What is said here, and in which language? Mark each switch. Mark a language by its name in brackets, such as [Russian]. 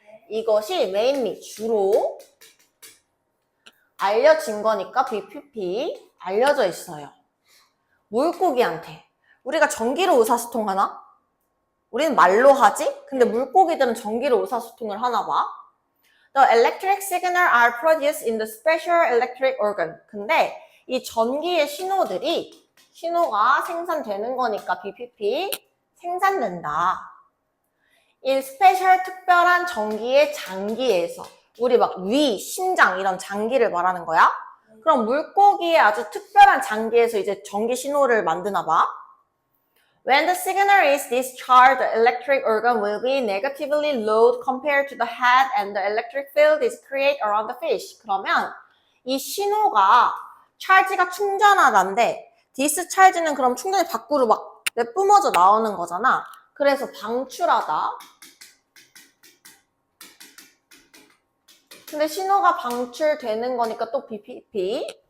[Korean] 이것이 mainly 주로 알려진 거니까 BPP 알려져 있어요. 물고기한테. 우리가 전기로 의사소통하나? 우리는 말로 하지? 근데 물고기들은 전기로 의사소통을 하나 봐. [English] The electric signal are produced in the special electric organ. [Korean] 근데 이 전기의 신호가 생산되는 거니까 BPP 생산된다. in special 특별한 전기의 장기에서. 우리 막 위, 심장 이런 장기를 말하는 거야. 그럼 물고기의 아주 특별한 장기에서 이제 전기 신호를 만드나 봐. [English] When the signal is discharged, the electric organ will be negatively loaded compared to the head and the electric field is created around the fish. [Korean] 그러면 이 신호가 찰지가 충전하다인데 디스찰지는 그럼 충전이 밖으로 막 내뿜어져 나오는 거잖아. 그래서 방출하다. 근데 신호가 방출되는 거니까 또 BPP.